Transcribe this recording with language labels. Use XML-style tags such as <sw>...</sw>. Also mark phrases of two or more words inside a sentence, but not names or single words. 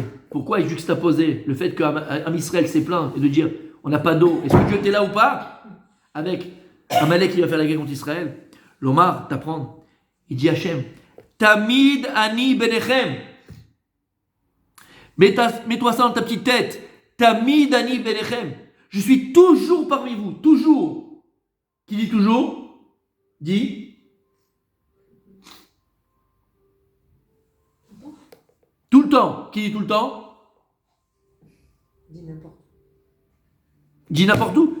<fr>Pourquoi il juxtaposé le fait qu'Am Israël s'est plaint et de dire on n'a pas d'eau, est-ce que Dieu était là ou pas? Avec Amalek qui va faire la guerre contre Israël. L'Omar t'apprend. Il dit</fr> <he>השם תמיד אני ביניכם.</he> <fr>Mets-toi ça dans ta petite tête.</fr> <he>תמיד אני ביניכם.</he> <fr>Je suis toujours parmi vous. Toujours. Qui dit toujours? Dit. Tout le temps. Qui dit tout le temps? Dis n'importe où. Dit n'importe où.</fr>